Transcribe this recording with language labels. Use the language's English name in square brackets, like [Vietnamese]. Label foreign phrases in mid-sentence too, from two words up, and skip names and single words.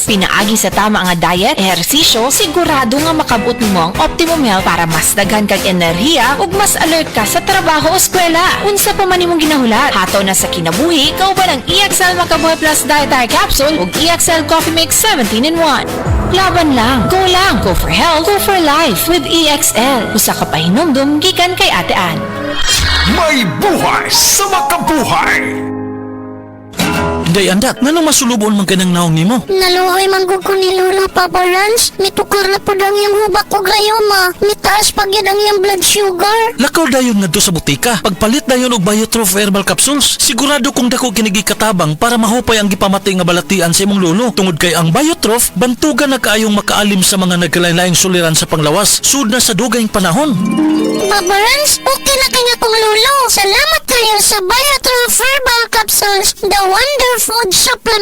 [Cebuano] Pinaagi sa tama nga diet, ehersisyo, sigurado nga makabot nimo ang [English] optimum health [Cebuano] para mas daghan kag enerhiya ug mas alert ka sa trabaho o eskwela. Unsa pa man imong ginahulat, hataw na sa kinabuhi, kauban ang EXL Makabuhay Plus Dietary Capsule ug EXL Coffee Mix 17-in-1. [Filipino] Laban lang, [English] go for health, go for life with EXL. [Cebuano] Usa ka pahinumdum gikan kay Ate Ann. May buhay sa makabuhay! Day andak, nanong masulubon man kanang naong nimo? Naluoy manggug ko ni Lola, Papa Lance. Mitukar na po lang yung hubak ko gayoma. Mitaas pag yan ang yung blood sugar. Lakaw dayon nga do sa butika. Pagpalit dayon og Biotrof Herbal Capsules, sigurado kung dako kinigi katabang para mahupay ang gipamati nga balatian sa imong lolo. Tungod kay ang Biotrof, bantugan na kaayong makaalim sa mga nagkalain-laing suliran sa panglawas, sud na sa dugayng panahon. Papa Lance, okay na kanya kong lolo. Salamat kayo sa Biotrof Herbal Capsules, [English] the wonder food supplement.